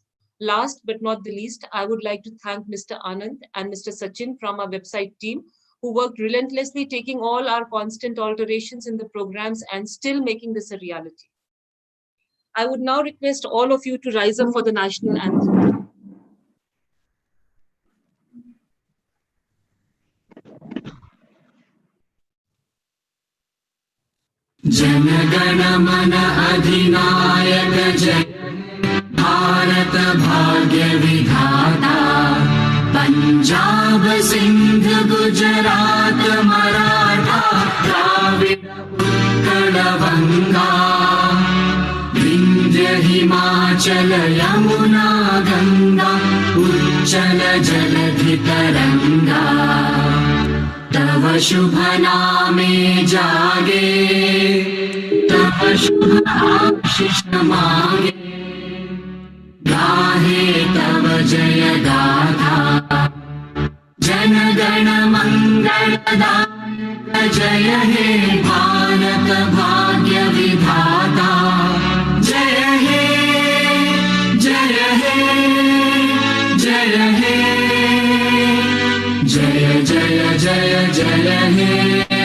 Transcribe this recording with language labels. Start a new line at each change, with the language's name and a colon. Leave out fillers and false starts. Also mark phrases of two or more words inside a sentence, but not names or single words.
English: Last but not the least, I would like to thank Mr. Anand and Mr. Sachin from our website team, who worked relentlessly, taking all our constant alterations in the programs and still making this a reality. I would now request all of you to rise up for the national anthem.
Bangla: জন মন অধিনায়ক জয় ভারত ভাগ্য বিধাতা পঞ্জাব সিন্ধু গুজরাট মরাঠা দ্রাবিড় উৎকল বঙ্গ বিন্ধ্য হিমাচল যমুনা গঙ্গা উচ্ছল জলধি তরঙ্গ তব শুভ নামে জাগে তব শুভ আশিস মাগে গাহে তব জয় গাথা জন গণ মঙ্গলদায়ক জয় হে ভারত ভাগ্য বিধাতা জয় হে জয় হে জয় হে জয় জয় জয় জয় হে